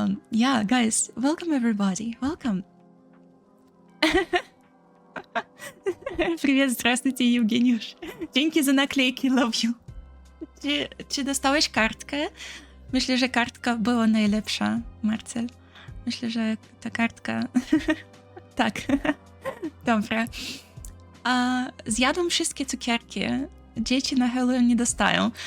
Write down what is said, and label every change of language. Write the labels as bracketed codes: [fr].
[en] Yeah, guys, welcome everybody. Welcome. [ru] Привет, здравствуйте, Евгениуш. [pl] Dzięki za naklejki, [en] love you. [pl] Czy dostałeś kartkę? Myślę, że kartka była najlepsza, Marcel. Myślę, że ta kartka... Tak. Dobra. Zjadłam wszystkie cukierki. Dzieci na Halloween nie dostają.